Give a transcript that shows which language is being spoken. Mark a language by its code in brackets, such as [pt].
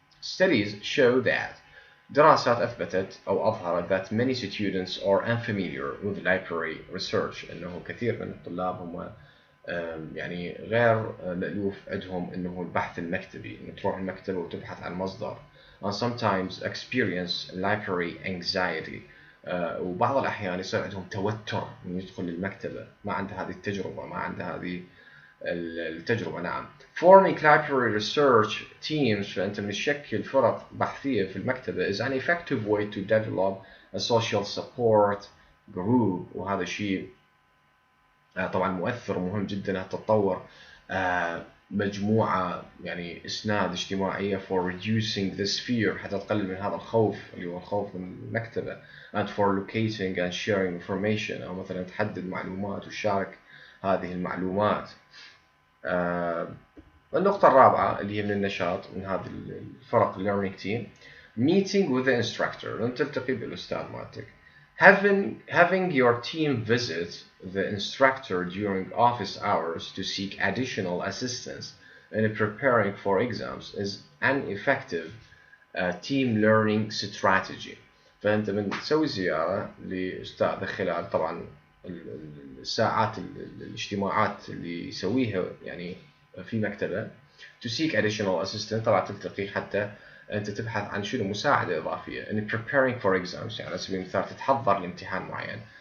[en] studies show that، [ar] دراسات أثبتت أو أظهرت [en] that many students are unfamiliar with library research، [ar] أنه كثير من الطلاب هم يعني غير مألوف عندهم أنه البحث المكتبي، أنه تروح المكتبة وتبحث عن مصدر. [en] and sometimes experience library anxiety، [ar] وبعض الأحيان يصير عندهم توتر من يدخل المكتبة، ما عنده هذه التجربة، ما عنده هذه التجربة. نعم. [en] forming library research teams، [ar] فأنت مشكل فرق بحثية في المكتبة [en] is an effective way to develop a social support group، [ar] وهذا شيء طبعا مؤثر ومهم جدا، التطور مجموعة يعني إسناد اجتماعية [en] for reducing this fear [ar] حتى تقلل من هذا الخوف اللي هو الخوف من المكتبة [en] and for locating and sharing information [ar] أو مثلا تحدد معلومات وتشارك هذه المعلومات. النقطة الرابعة اللي هي من النشاط من هذه الفرق [en] learning team meeting with the instructor [ar] لن تلتقي بالأستاذ مالتك. [en] Having your team visit the instructor during office hours to seek additional assistance in preparing for exams is an effective team learning strategy. [ar] فأنت من تسوي زيارة لأستاذ خلال طبعا الساعات الاجتماعات اللي يسويها يعني في مكتبه [en] to seek additional assistance [ar] طبعا تلتقي حتى أنت تبحث عن شنو مساعدة إضافية [en] in preparing for exams [ar] يعني على سبيل المثال تتحضر لامتحان معين.